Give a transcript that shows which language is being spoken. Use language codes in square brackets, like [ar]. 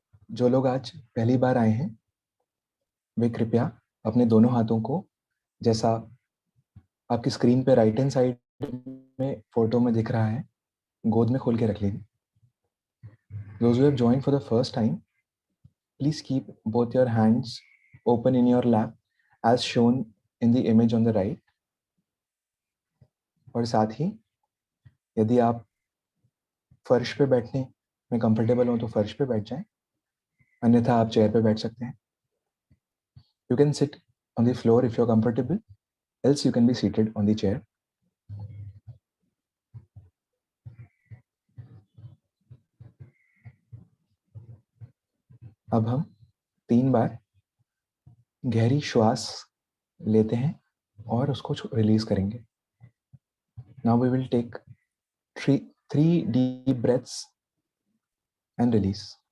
[hi] जो लोग आज पहली बार आए हैं वे कृपया अपने दोनों हाथों को, जैसा आपकी स्क्रीन पे राइट हैंड साइड में फोटो में दिख रहा है, गोद में खोल के रख लीजिए। [en] Those who have joined for the first time, please keep both your hands open in your lap as shown in the image on the right. [hi] और साथ ही यदि आप फर्श पे बैठने में कंफर्टेबल हो तो फर्श पे बैठ जाएं, अन्यथा आप चेयर पे बैठ सकते हैं. [en] You can sit on the floor if you're comfortable, else you can be seated on the chair. [hi] अब हम 3 बार गहरी श्वास लेते हैं और उसको रिलीज करेंगे. [en] Now we will take three deep breaths and release.